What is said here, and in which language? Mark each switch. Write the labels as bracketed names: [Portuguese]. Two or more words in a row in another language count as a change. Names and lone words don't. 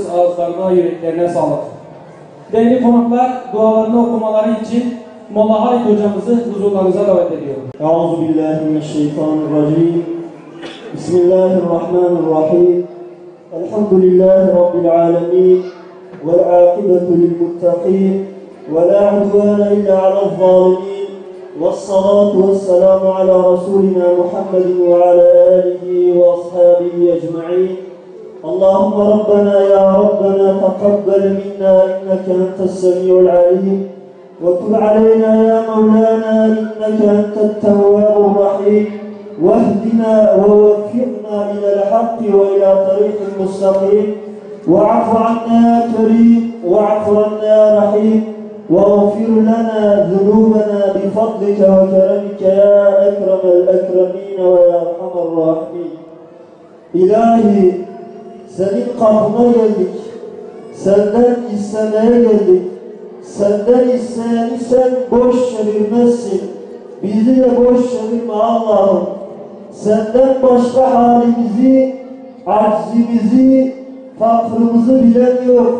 [Turkish] Ağızlarına, yüreklerine sağlık. Değerli konuklar, dualarını okumaları için Molla Halit hocamızı huzurlarınıza davet ediyorum. [Arabic] أعوذ بالله من الشيطان الرجيم. بسم الله الرحمن الرحيم. الحمد لله رب العالمين. والعاقبة للمتقين. ولا عدوان إلا على الظالمين. والصلاة والسلام على رسولنا محمد وعلى آله وأصحابه أجمعين. اللهم ربنا يا ربنا تقبل منا إنك أنت السميع العليم وتب علينا يا مولانا إنك أنت التواب الرحيم واهدنا ووفقنا إلى الحق وإلى طريق مستقيم واعف عنا يا كريم واعف عنا يا رحيم واغفر لنا ذنوبنا بفضلك وكرمك يا أكرم الأكرمين ويا أرحم الراحمين. [Turkish] İlahi, senin kapına geldik, senden istemeye geldik. Senden isteyeni sen boş çevirmezsin. Bizi de boş çevirme Allah'ım. Senden başka halimizi, aczimizi, fakrımızı bilen yok.